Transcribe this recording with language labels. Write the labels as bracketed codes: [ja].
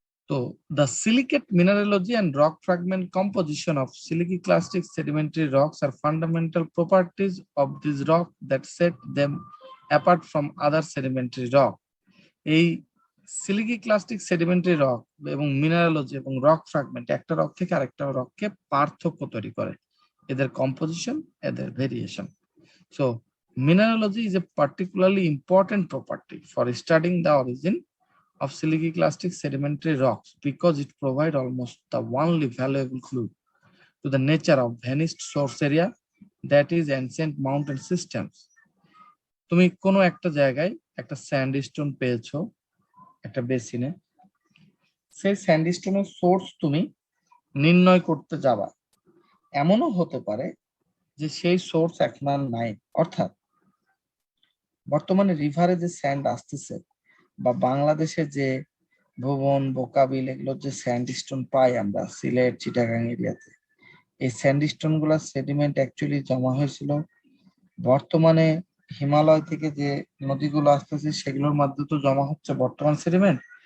[en] তো the silicate mineralogy and rock fragment composition of silicic clastic sedimentary rocks are fundamental properties of this rock that set them apart from other sedimentary rock. [bn] এই সিলিকি clastic sedimentary rock এবং mineralogy এবং rock fragment একটা rock থেকে আরেকটা রককে পার্থক্য তৈরি করে, এদের কম্পোজিশন, এদের variation. [en] So mineralogy is a particularly important property for studying the origin of silicic clastic sedimentary rocks because it provides almost the only valuable clue to the nature of vanished source area, that is ancient mountain systems. [bn] তুমি কোনো একটা জায়গায় একটা sandstone পেয়েছো একটা বেসিনে, সেই স্যান্ডস্টোনের source তুমি নির্ণয় করতে যাবা, এমনও হতে পারে যে সেই সোর্স এখন আর নাই। অর্থাৎ বর্তমানে রিভারে যে স্যান্ড আসতেছে বা বাংলাদেশে যে ভুবন, বোকাবিল, এগুলো যে স্যান্ডস্টোন পাই আমরা সিলেট, চিটাগাং এরিয়াতে, এই স্যান্ডস্টোন গুলা সেডিমেন্ট অ্যাকচুয়ালি জমা হয়েছিল বর্তমানে হিমালয় থেকে যে নদীগুলো আসতেছে সেগুলোর মাধ্যমে তো জমা হচ্ছে বর্তমান সেডিমেন্ট।